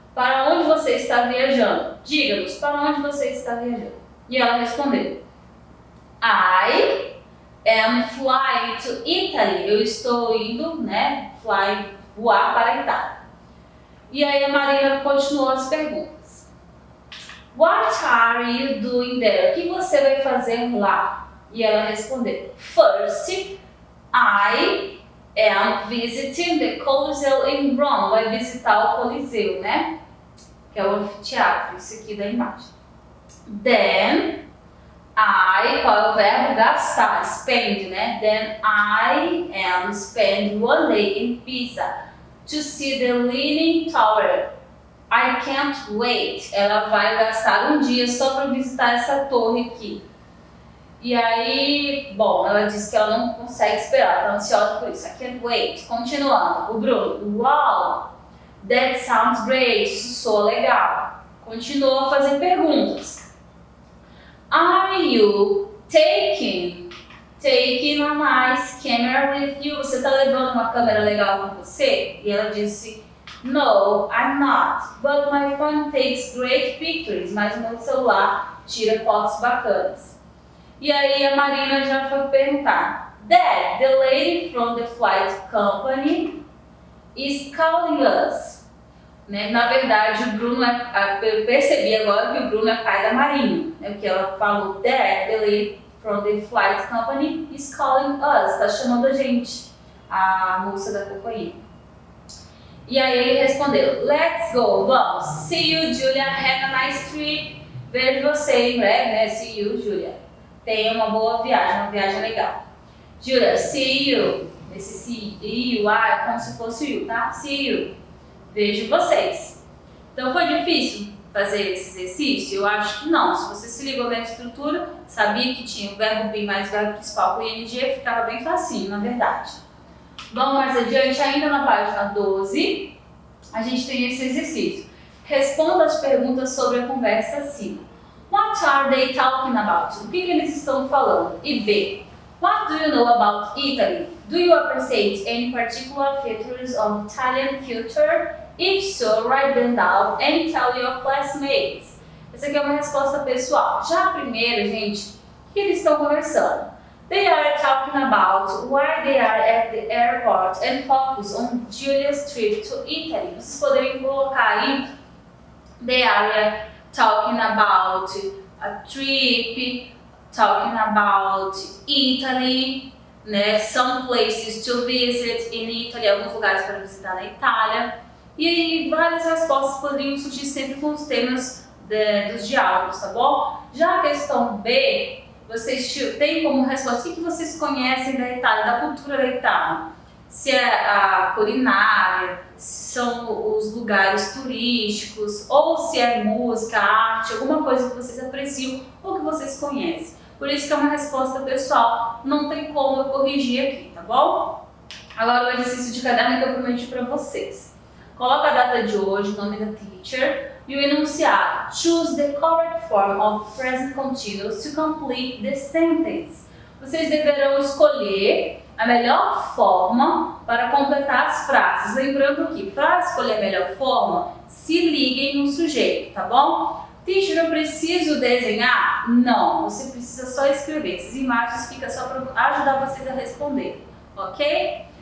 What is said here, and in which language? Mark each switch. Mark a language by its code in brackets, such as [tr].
[pt] Para onde você está viajando? Diga-nos, para onde você está viajando? E ela respondeu: [en] I am flying to Italy. [pt] Eu estou indo, né? Voar para a Itália. E aí a Marina continuou as perguntas. [en] What are you doing there? [pt] O que você vai fazer lá? E ela respondeu, [en] First, I am visiting the Coliseu in Rome. [pt] Vai visitar o Coliseu, né? Que é o anfiteatro, isso aqui da imagem. Then, qual é o verbo? Gastar, spend, né? [en] Then I am spend one day in Pisa to see the Leaning Tower. I can't wait. [pt] Ela vai gastar um dia só para visitar essa torre aqui. E aí, bom, ela disse que ela não consegue esperar, está ansiosa por isso. [en] I can't wait. [pt] Continuando, o Bruno, [en] wow, that sounds great, [pt] isso soa legal. Continua a fazer perguntas. [en] Are you taking a nice camera with you? [pt] Você está levando uma câmera legal com você? E ela disse, [en] no, I'm not, but my phone takes great pictures. [pt] Mas o meu celular tira fotos bacanas. E aí a Marina já foi perguntar, [en] Dad, the lady from the flight company is calling us. [pt] Né? Na verdade, o Bruno eu percebi agora que o Bruno é pai da Marina. Né? Porque ela falou, [en] Dad, the lady from the flight company is calling us. [pt] Está chamando a gente, a moça da companhia. E aí ele respondeu, [en] let's go, [pt] vamos. [en] See you, Julia, have a nice trip. [pt] Vejo você em breve, né? [en] See you, Julia. [pt] Tenha uma boa viagem, uma viagem legal. [en] Julia, see you. [pt] Esse see you é como se fosse you, tá? [en] See you. [pt] Vejo vocês. Então foi difícil fazer esse exercício? Eu acho que não. Se você se ligou bem na estrutura, sabia que tinha o verbo be mais o verbo principal com ing, ficava bem facinho, na verdade. Vamos mais adiante, ainda na página 12, a gente tem esse exercício. Responda as perguntas sobre a conversa acima. [en] What are they talking about? [pt] O que eles estão falando? E B. [en] What do you know about Italy? Do you appreciate any particular features of Italian culture? If so, write them down and tell your classmates. [pt] Essa aqui é uma resposta pessoal. Já a primeira, gente, o que eles estão conversando? [en] They are talking about why they are at the airport and focus on Julia's trip to Italy. [pt] Vocês poderiam colocar aí, [en] they are talking about a trip, talking about Italy, né? Some places to visit in Italy, [pt] alguns lugares para visitar na Itália. E aí várias respostas poderiam surgir sempre com os temas dos diálogos, tá bom? Já a questão B, vocês têm como resposta o que vocês conhecem da Itália, da cultura da Itália. Se é a culinária, se são os lugares turísticos, ou se é música, arte, alguma coisa que vocês apreciam ou que vocês conhecem. Por isso que é uma resposta pessoal, não tem como eu corrigir aqui, tá bom? Agora o exercício de caderno que eu prometi para vocês. Coloca a data de hoje, o nome da teacher e o enunciado. [en] Choose the correct form of present continuous to complete the sentence. [pt] Vocês deverão escolher a melhor forma para completar as frases. Lembrando que para escolher a melhor forma, se liguem no sujeito, tá bom? Teacher, eu preciso desenhar? Não, você precisa só escrever. Essas imagens ficam só para ajudar vocês a responder, ok?